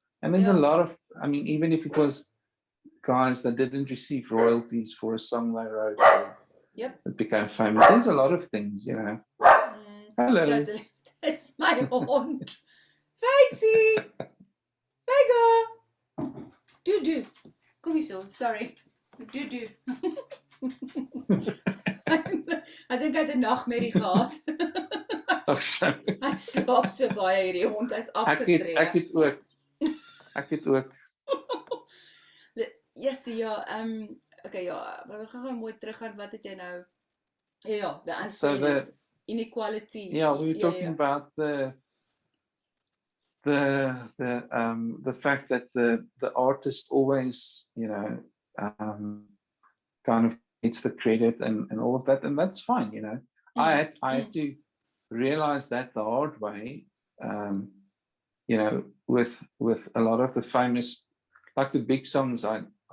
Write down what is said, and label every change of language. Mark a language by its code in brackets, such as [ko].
[en] And there's a lot of, I mean, even if it was guys that didn't receive royalties for a song they wrote that became famous, there's a lot of things, Hello. That's my [af] hond. Fancy. Vega. Do. Kom hier zo, sorry. Do. [en] I think I had [af] 'n nagmerrie gehad. Hy slaap so baie hierdie hond, hy's afgetree. Ek het ook. [en] Yes, okay, [af] maar we gaan mooi teruggaan. Wat het jy nou? [en] Ja, the unfairness, inequality. Yeah, we were talking about the fact that the artist always, kind of gets the credit and all of that, and that's fine, I had to realize that the hard way, with a lot of the famous, like the big songs I